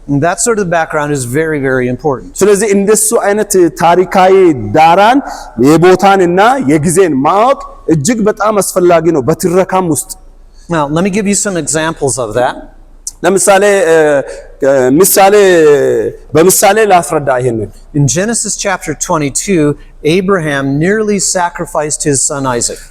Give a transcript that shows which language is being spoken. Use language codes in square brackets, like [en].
[en] That sort of background is very, very important. [am] ስለዚህ እንደሱ አይነት ታሪካዊ ዳራን የቦታንና የጊዜን ማወቅ እጅግ በጣም አስፈላጊ ነው በትረካም ውስጥ። [en] Now, let me give you some examples of that. [am] ለምሳሌ በምሳሌ ላስረዳ ይሄንን። [en] In Genesis chapter 22, Abraham nearly sacrificed his son Isaac.